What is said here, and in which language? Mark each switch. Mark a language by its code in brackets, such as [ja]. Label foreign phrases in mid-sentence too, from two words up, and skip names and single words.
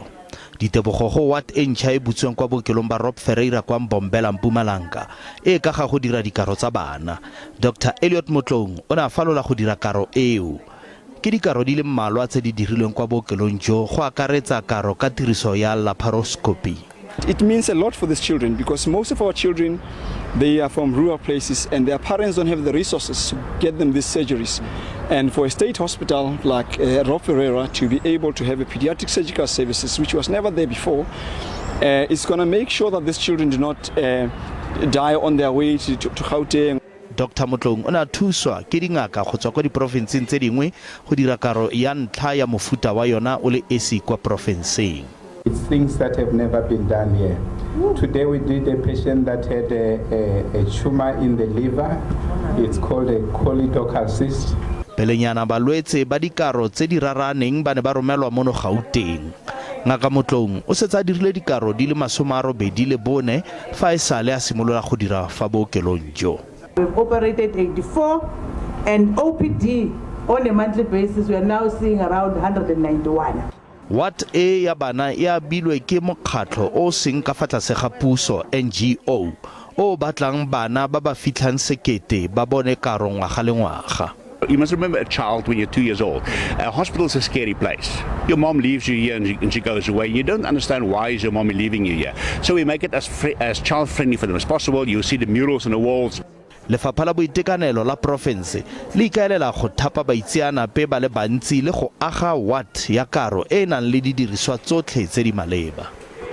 [tn] Ditebogo go wat e ntšha e butsweng kwa bookelong ba Rob Ferreira kwa Mbombela Mpumalanga e ka ga go dira dikaro tsa bana. Dr. Motlong o ne a falola go dira karo eo. Ke dikaro di le mmalwa tse di dirilweng kwa bookelong jo go akaretsa karo ka tiriso ya laparoscopy. [en] It means a lot for these children because most of our children, they are from rural places and their parents don't have the resources to get them these surgeries. And for a state hospital like Rob Ferreira to be able to have a pediatric surgical services, which was never there before, it's going to make sure that these children do not die on their way to Gauteng. [tn] Dr. Motlong o ne a thuswa ke dingaka go tswa kwa diprofenseng tse dingwe go dira karo ya ntlha ya mofuta wa yona o le esi kwa profenseng. [en] It's things that have never been done here. Today we did a patient that had a tumor in the liver. It's called a choledochal cyst. [tn] Pelenyana balwetsi ba dikaro tse di raraneng ba ne ba romelwa mono Gauteng. Ngaka Motlong o setsa dirile dikaro di le 84 fa e sale a simolola go dira fa bookelong jo. [en] We've operated 84 and OPD on a monthly basis we are now seeing around 191. [tn] What e ya bana e abilwe ke mokgatlho o seng ka fa tlase ga puso NGO o batlang bana ba ba fitlhang sekete ba bone karo ngwaga le ngwaga. [en] You must remember a child when you're 2 years old. A hospital is a scary place. Your mom leaves you here and she goes away. You don't understand why is your mommy leaving you here. So we make it as child friendly for them as possible. You see the murals on the walls. [tn] Lefapha la boitekanelo la profense le ikaelela go thapa baitseanape ba le bantsi le go aga wat ya karo e nang le didiriswa tsotlhe tse di maleba.